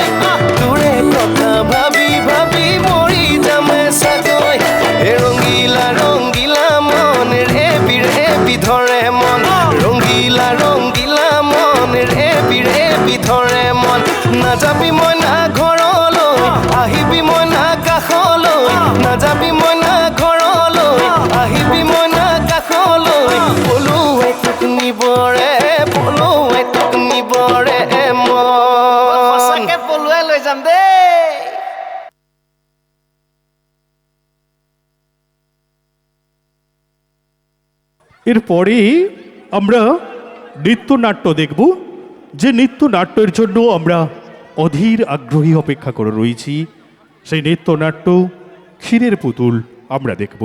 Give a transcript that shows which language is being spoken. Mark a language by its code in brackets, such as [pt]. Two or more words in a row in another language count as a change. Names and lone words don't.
[as] তোৰে কথা ভাবি ভাবি মৰি যামে চাগৈ হে ৰঙিলা ৰঙিলা মন ৰেবি ৰেবি ধৰে মন ৰঙিলা ৰঙিলা মন ৰেবি ৰেবি ধৰে মন নাযাবি মই না ঘৰলৈ আহিবি মই না কাষলৈ নাযাবি মই না ঘৰলৈ আহিবি মই না কাষলৈ পলুৱাই তোক নিবৰে পলুৱাই তোক নিবৰে মন সঁচাকে পলুৱাই লৈ যাম দেই [bn] এরপরে আমরা নৃত্যনাট্য দেখব, যে নৃত্যনাট্যের জন্য আমরা অধীর আগ্রহী অপেক্ষা করে রয়েছি। সেই নৃত্যনাট্য ক্ষীরের পুতুল আমরা দেখব।